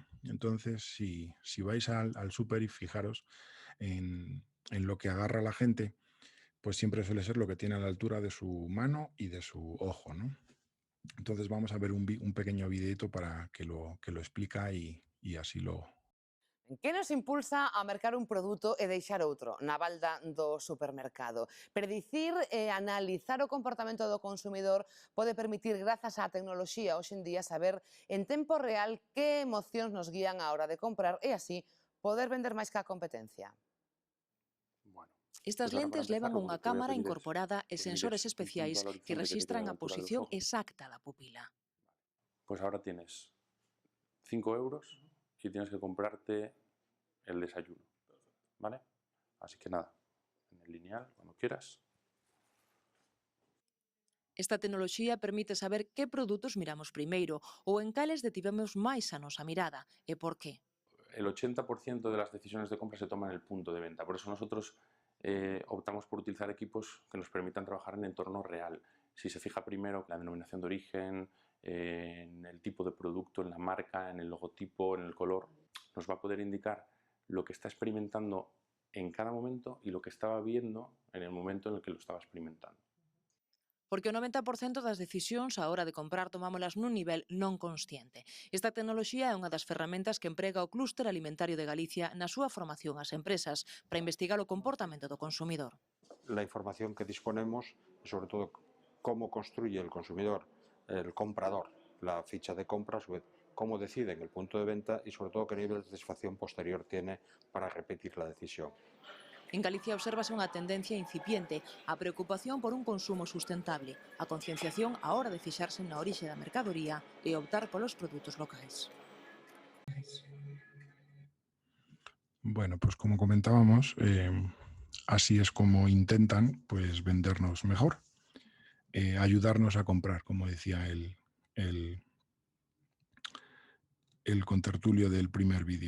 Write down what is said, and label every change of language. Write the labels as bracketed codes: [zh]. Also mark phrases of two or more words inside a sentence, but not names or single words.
[es] Entonces, si vais al súper y fijaros en lo que agarra la gente, pues siempre suele ser lo que tiene a la altura de su mano y de su ojo, ¿no? Entonces vamos a ver un pequeño videito para que lo explica y así lo... [gl] Que nos impulsa a mercar un produto e deixar outro na balda do supermercado? Predicir e analizar o comportamento do consumidor pode permitir, grazas á tecnoloxía hoxe en día, saber en tempo real que emocións nos guían á hora de comprar e así poder vender máis que a competencia. [es] Bueno, Estas pues ahora para [gl] lentes levan [es] empezar lo [gl] unha [es] que te voy a [gl] cámara [es] pedir es [gl] incorporada e [es] que [gl] sensores [es] mires un punto [gl] especiais [es] al [gl] que [es] horizonte que te quede [gl] rexistran [es] a la [gl] a [es] altura de los [gl] posición [es] ojos. [gl] exacta da pupila. [es] Pues ahora tienes 5 euros y tienes que comprarte el desayuno, ¿vale? Así que nada, en el lineal, cuando quieras. [gl] Esta tecnoloxía permite saber que produtos miramos primeiro ou en cales detivemos máis a nosa mirada e por qué. [es] El 80% de las decisiones de compra se toman en el punto de venta. Por eso nosotros optamos por utilizar equipos que nos permitan trabajar en entorno real. Si se fija primero en la denominación de origen, en el tipo de producto, en la marca, en el logotipo, en el color, nos va a poder indicar lo que está experimentando en cada momento y lo que estaba viendo en el momento en el que lo estaba experimentando. [gl] Porque o 90% das decisións á hora de comprar tomámolas nun nivel non consciente. Esta tecnoloxía é unha das ferramentas que emprega o Clúster Alimentario de Galicia na súa formación ás empresas para investigar o comportamento do consumidor. [es] La información que disponemos, sobre todo cómo construye el consumidor, el comprador, la ficha de compra, cómo decide en el punto de venta y sobre todo qué nivel de satisfacción posterior tiene para repetir la decisión. [gl] En Galicia obsérvase unha tendencia incipiente, a preocupación por un consumo sustentable, a concienciación á hora de fixarse na orixe da mercadoría e optar polos produtos locais. [es] Bueno, pues como comentábamos, así es como intentan pues vendernos mejor, ayudarnos a comprar, como decía el contertulio del primer vídeo.